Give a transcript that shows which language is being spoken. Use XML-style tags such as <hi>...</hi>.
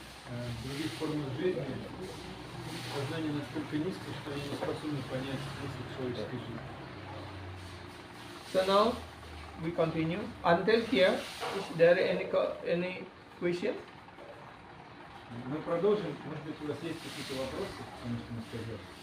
<ru>В других формах жизни сознание настолько низкое, что они не способны понять смысл человеческой жизни.</ru> <en>So now we continue. Until here, is there any question?</en> <ru>Мы продолжим. Может быть, у вас есть какие-то вопросы, потому что мы сказали?</ru>